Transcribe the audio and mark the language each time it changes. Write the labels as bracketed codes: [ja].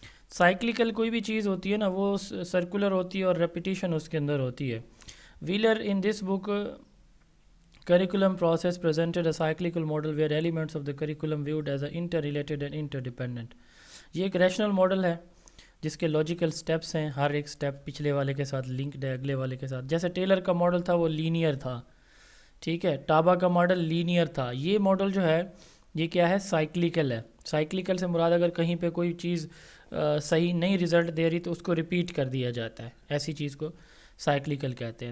[ur] Cyclical کوئی بھی چیز ہوتی ہے نا وہ سرکولر ہوتی ہے اور ریپیٹیشن اس کے اندر ہوتی ہے. [en] Wheeler in this book curriculum process presented a cyclical model where elements of the curriculum viewed as interrelated and interdependent. [ur] یہ ایک ریشنل ماڈل ہے جس کے لاجیکل سٹیپس ہیں، ہر ایک سٹیپ پچھلے والے کے ساتھ لنکڈ ہے اگلے والے کے ساتھ. جیسے ٹیلر کا ماڈل تھا وہ لینئر تھا، ٹھیک ہے. ٹابا کا ماڈل لینئر تھا. یہ ماڈل جو ہے یہ کیا ہے؟ سائیکلیکل ہے. سائیکلیکل سے مراد اگر کہیں پہ کوئی چیز صحیح نہیں رزلٹ دے رہی تو اس کو ریپیٹ کر دیا جاتا ہے، ایسی چیز کو سائیکلیکل کہتے ہیں.